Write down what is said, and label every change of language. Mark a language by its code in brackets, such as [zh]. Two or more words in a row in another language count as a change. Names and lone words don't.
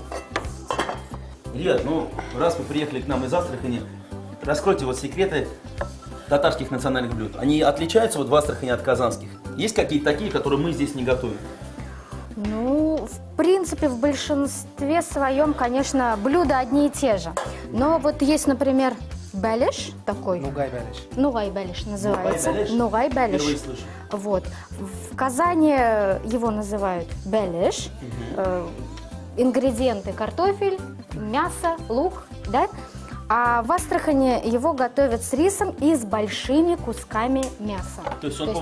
[ru] Ребят, ну, раз вы приехали к нам из Астрахани, раскройте вот секреты татарских национальных блюд. Они отличаются вот в Астрахани от казанских? Есть какие-то такие, которые мы здесь не готовим? Ну, в принципе, в большинстве своем, конечно, блюда одни и те же. Но вот есть, например, белиш такой. Нугай белиш. Нугай белиш называется. Нугай белиш? Нугай белиш. Впервые слышу. Вот. В Казани его называют белиш. Ингредиенты: картофель, мясо, лук, да? А в Астрахани его готовят с рисом и с большими кусками мяса. То есть он по